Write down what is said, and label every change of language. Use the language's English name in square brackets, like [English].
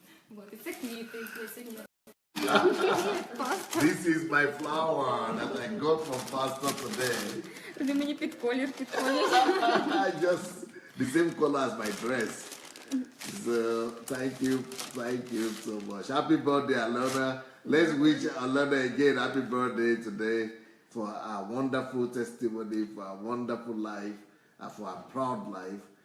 [Ukrainian] Вот, і це квіти, я сьогодні. [English] This is my flower that I got from Pastor today. [Ukrainian] Вони мені під колір підходять. [English] Just the same color as my dress. So thank you so much. Happy birthday, Alona. Let's wish Alona again happy birthday today for our wonderful testimony, for our wonderful life, and for our proud life.